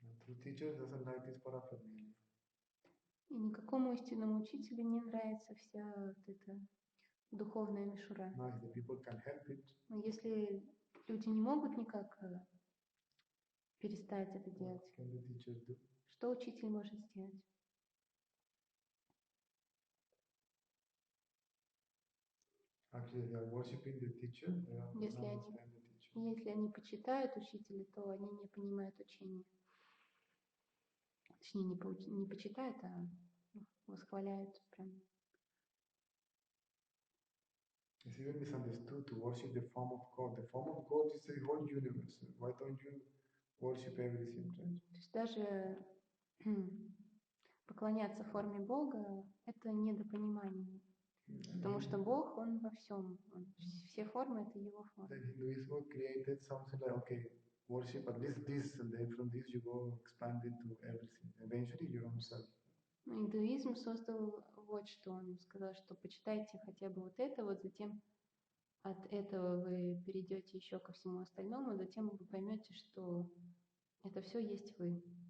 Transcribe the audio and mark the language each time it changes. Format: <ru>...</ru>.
<en>True teacher doesn't like this paraphernalia.</en> <ru>И никакому истинному учителю не нравится вся вот эта духовная мишура.</ru> <en>No, if the people can help it.</en> <ru>Но если люди не могут никак перестать это делать,</ru> <en>What can the teacher do?</en> <ru>что учитель может сделать?</ru> <en>Actually, they are worshiping the teacher. They are not understand the teacher.</en> <ru>Если они почитают учителя, то они не понимают учения. Точнее, не почитают, а восхваляют прям.</ru> <en>It's even misunderstood to worship the form of God. The form of God is the whole universe. Why don't you worship everything, right?</en> <ru>То есть даже поклоняться форме Бога – это недопонимание. Потому что Бог, Он во всем. Все формы – это Его формы.</ru> <en>The Hinduism created something like, okay, worship at least this, and then from this you go expand into everything. Eventually your own self.</en> <ru>Индуизм создал вот что. Он сказал, что почитайте хотя бы вот это, вот затем от этого вы перейдете еще ко всему остальному, затем вы поймете, что это все есть вы.</ru>